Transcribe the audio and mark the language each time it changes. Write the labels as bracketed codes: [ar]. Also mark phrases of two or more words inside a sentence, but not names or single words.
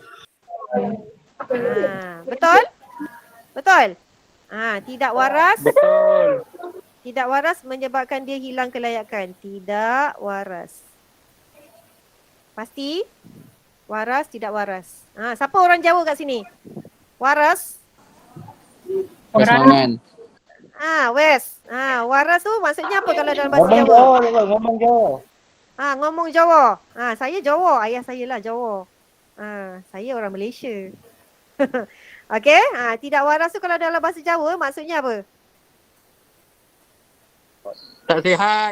[ms] Betul? Betul? Tidak waras. Betul. Tidak waras menyebabkan dia hilang kelayakan. Tidak waras. Pasti? Waras, tidak waras. Siapa orang Jawa kat sini? Waras? Pasangan. Wes. Waras tu maksudnya apa kalau dalam bahasa Ngomong Jawa? Jawa, ngomong Jawa. Ngomong Jawa. Saya Jawa. Ayah saya lah Jawa. Saya orang Malaysia. Okey. Tidak waras tu kalau dalam bahasa Jawa maksudnya apa? Tak sihat.